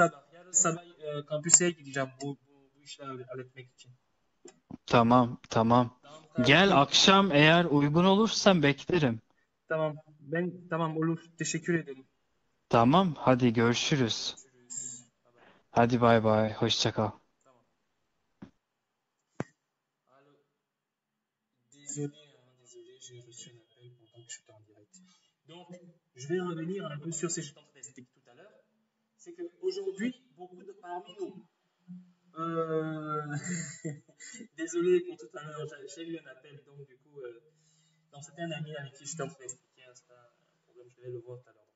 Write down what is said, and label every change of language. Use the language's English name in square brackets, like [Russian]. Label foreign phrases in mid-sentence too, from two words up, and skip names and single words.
[Turkish] yarın sabah kampüse gideceğim bu işleri halletmek için. Tamam tamam. Tamam Gel kardeşim. akşam eğer uygun olursan beklerim. Tamam. Tamam olur. Teşekkür ederim. Tamam hadi görüşürüz. Görüşürüz. [English] Bye bye. [Turkish] Hadi bay bay. Hoşça kal. Tamam. [French] Allô. Désolé, hein, désolé, j'ai reçu un appel pendant que je suis en direct. Donc, je vais revenir un peu sur ce que je t'expliqué tout à l'heure. C'est qu'aujourd'hui, beaucoup de parmi nous, euh, désolé pour tout à l'heure, j'ai eu un appel, donc du coup, donc c'était un ami avec qui je t'ai expliqué, hein, c'est pas un problème, je vais le voir tout à l'heure.